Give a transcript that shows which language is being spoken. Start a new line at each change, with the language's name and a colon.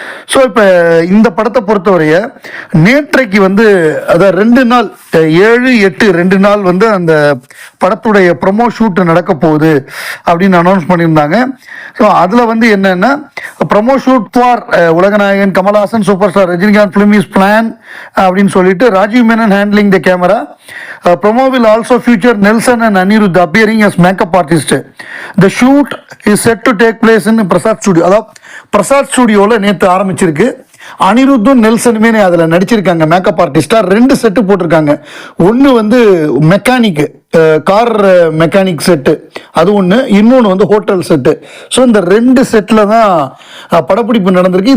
Tamil: So இப்போ இந்த படத்தை பொறுத்தவரைய நேற்றைக்கு அதாவது 2 நாள், 7, 8 2 நாள் அந்த படத்துடைய ப்ரொமோ ஷூட் நடக்க போகுது அப்படின்னு அனௌன்ஸ் பண்ணியிருந்தாங்க.
English: so
Tamil: அதில் என்னன்னா,
English: promo shoot for Ulaganayagan Kamal Haasan super star Rajinikanth film is plan
Tamil: அப்படின்னு சொல்லிட்டு
English: Rajiv Menon handling the camera. Promo will also feature Nelson and Anirudh appearing as makeup artist. The shoot is set to take place in Prasad studio.
Tamil: அதாவது பிரசாத் ஸ்டுடியோவில் நேற்று ஆரம்பிச்சிருக்கு. அனிருத்தும் நெல்சனுமே அதில் நடிச்சிருக்காங்க makeup ஆர்டிஸ்டா. 2 set போட்டிருக்காங்க. ஒன்று மெக்கானிக், கார் மெக்கானிக் செட்டு, அது ஒன்று. இன்னொன்று ஹோட்டல் செட்டு. ஸோ இந்த 2 செட்டில் தான் படப்பிடிப்பு நடந்திருக்கு.